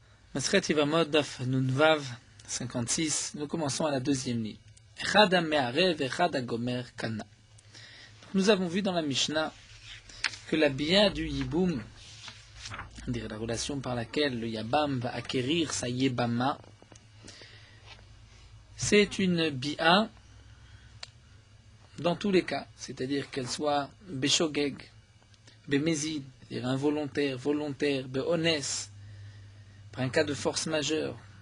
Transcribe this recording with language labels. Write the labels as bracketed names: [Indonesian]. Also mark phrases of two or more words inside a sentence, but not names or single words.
[Hebrew] מסכת יבמות דף נ"ו [French] 56, nous commençons à la deuxième ligne. [Hebrew] אחד המערה אחד הגומר קנה. [French] Nous avons vu dans la Mishnah que la bia du yiboum, la relation par laquelle le yabam va acquérir sa yebama, c'est une bia dans tous les cas, c'est-à-dire qu'elle soit [Hebrew] בשוגג במזיד, [French] c'est-à-dire involontaire, volontaire, beones, par un cas de force majeure.